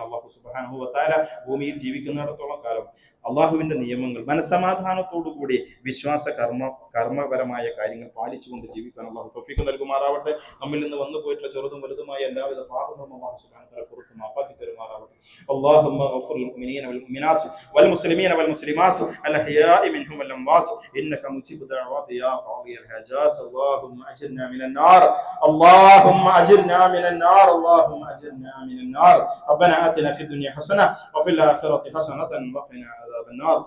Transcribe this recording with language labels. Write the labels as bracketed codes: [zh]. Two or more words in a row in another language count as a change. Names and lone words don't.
[ar] الله سبحانه وتعالى [ml] ഭൂമിയിൽ ജീവിക്കുന്നിടത്തോളം കാലം അള്ളാഹുവിന്റെ നിയമങ്ങൾ മനസ്സമാധാനത്തോടുകൂടി വിശ്വാസ കർമ്മപരമായ കാര്യങ്ങൾ പാലിച്ചുകൊണ്ട് ജീവിക്കാൻ അള്ളാഹു തൗഫീഖ് നൽകുമാറാവട്ടെ. നമ്മിൽ നിന്ന് വന്നു പോയിട്ടുള്ള ചെറുതും വലുതുമായ എല്ലാവിധ പാപങ്ങളും [ar] الله سبحانه وتعالى [ml] പുറത്ത് മാപ്പാക്കി തരുമാറാവട്ടെ. [ar] اللهم اغفر للمؤمنين والمؤمنات والمسلمين والمسلمات الاحياء منهم والاموات انك مجيب الدعوات يا قاضي الحاجات. اللهم اجرنا من النار، اللهم اجرنا من النار، اللهم اجرنا من النار. ربنا آتنا في الدنيا حسنه وفي الاخره حسنه وقنا عذاب النار.